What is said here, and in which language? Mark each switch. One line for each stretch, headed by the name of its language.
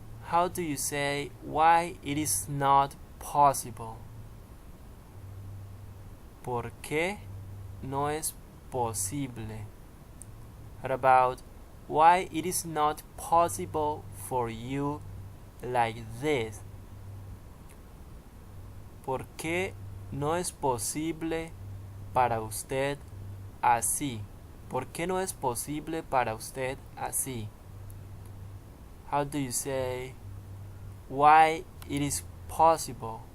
English: How do you say why it is not possible?
Spanish: ¿Por qué no es posible?
English: What about why it is not possible for you like this?
Spanish: ¿Por qué no es posible para usted así? ¿Por qué no es posible para usted así?
English: How do you say why it is possible?